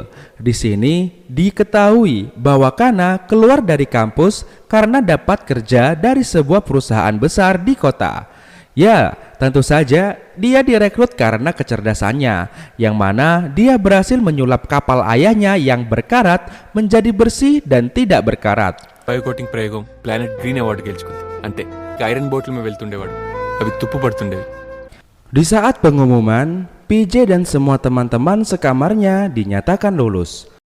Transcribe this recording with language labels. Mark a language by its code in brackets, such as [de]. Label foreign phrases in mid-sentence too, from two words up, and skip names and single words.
[id] Di sini diketahui bahwa Kana keluar dari kampus karena dapat kerja dari sebuah perusahaan besar di kota. Ya, tentu saja dia direkrut karena kecerdasannya, yang mana dia berhasil menyulap kapal ayahnya yang berkarat menjadi bersih dan tidak berkarat. [en] bio coating [te] ప్రయోగం ప్లానెట్ గ్రీన్ అవార్డు గెలుచుకుంది. అంతే ఐరన్ బోట్ల మీద వెళ్తుండేవాడు, అవి తుప్పు పడుతుండేవి. [id] Di saat pengumuman, PJ dan semua teman-teman sekamarnya dinyatakan lulus.